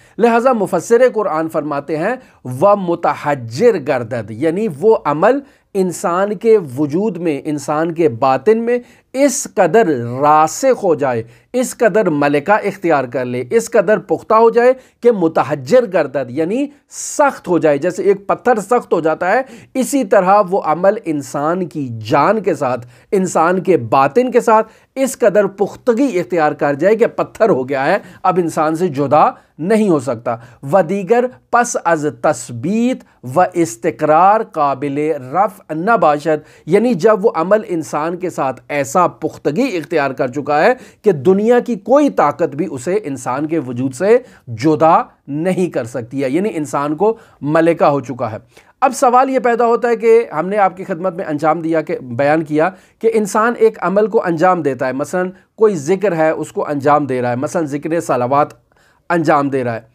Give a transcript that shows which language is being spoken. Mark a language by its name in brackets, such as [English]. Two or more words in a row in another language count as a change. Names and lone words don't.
[Urdu] لہٰذا مفسر قرآن فرماتے ہیں [Persian] وَمُتَحَجِّرْ گردد، [Urdu] یعنی وہ عمل انسان کے وجود میں، انسان کے باطن میں اس قدر راسخ ہو جائے، اس قدر ملکہ اختیار کر لے، اس قدر پختہ ہو جائے کہ [Persian] متحجر گردد، [Urdu] یعنی سخت ہو جائے، جیسے ایک پتھر سخت ہو جاتا ہے اسی طرح وہ عمل انسان کی جان کے ساتھ، انسان کے باطن کے ساتھ اس قدر پختگی اختیار کر جائے کہ پتھر ہو گیا ہے، اب انسان سے جدا نہیں ہو سکتا۔ [Persian] و دیگر پس از تثبیت و استقرار قابل رفع نہ باشد، [Urdu] یعنی جب وہ عمل انسان کے ساتھ ایسا پختگی اختیار کر چکا ہے کہ دنیا کی کوئی طاقت بھی اسے انسان کے وجود سے جدا نہیں کر سکتی ہے، یعنی انسان کو ملکہ ہو چکا ہے۔ اب سوال یہ پیدا ہوتا ہے کہ ہم نے آپ کی خدمت میں بیان کیا کہ انسان ایک عمل کو انجام دیتا ہے، مثلا کوئی ذکر ہے اس کو انجام دے رہا ہے، مثلا ذکر صلوات انجام دے رہا ہے۔